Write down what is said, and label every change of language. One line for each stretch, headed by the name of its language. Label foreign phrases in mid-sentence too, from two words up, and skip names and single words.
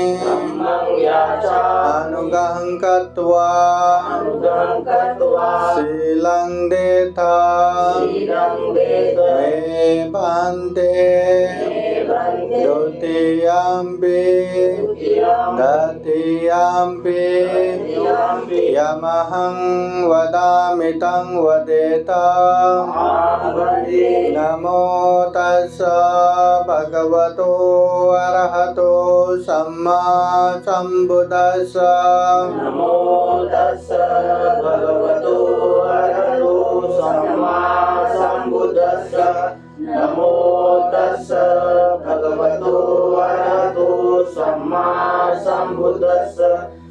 Pali: अनुगहं कृत्वा शीलं देथा मे भान्ते। द्वितीयम्पि तृतीयम्पि यमहं वदामि तं वदेत। नमो तस्स भगवतो अरहतो सम्मा सम्बुद्धस्स। नमो तस्स भगवतो अरहतो सम्मा सम्बुद्धस्स। नमो तस्स भगवतो अरहतो सम्मा सम्बुद्धस्स।